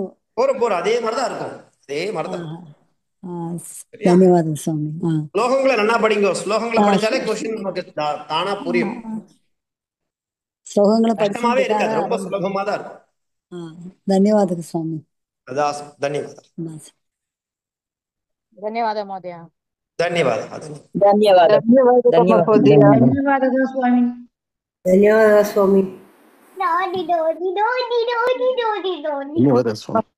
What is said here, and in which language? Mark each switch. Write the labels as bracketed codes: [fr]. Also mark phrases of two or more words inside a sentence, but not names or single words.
[ta] போறோம் அதே மாதிரிதான் இருக்கும். அதே மாதிரிதான். தன்யவாதம் சுவாமி. ஸ்லோகங்களை நல்லா படிங்க. ஸ்லோகங்களை படிச்சாலே கொஸ்டின் நமக்கு தானா புரியும். ஸ்லோகங்களை கஷ்டமாவே இருக்காது, ரொம்ப படிச்சுட்டு சுலபமா தான் இருக்கும். தன்யவாதம் சுவாமி. [kn] ಧನ್ಯವಾದ. ಧನ್ಯವಾದ ಮಹೋದಯ. ಧನ್ಯವಾದ. ಧನ್ಯವಾದ. ಧನ್ಯವಾದ ಸ್ವಾಮಿ. ಧನ್ಯವಾದ ಸ್ವಾಮಿ. ಧನ್ಯವಾದ ಸ್ವಾಮಿ.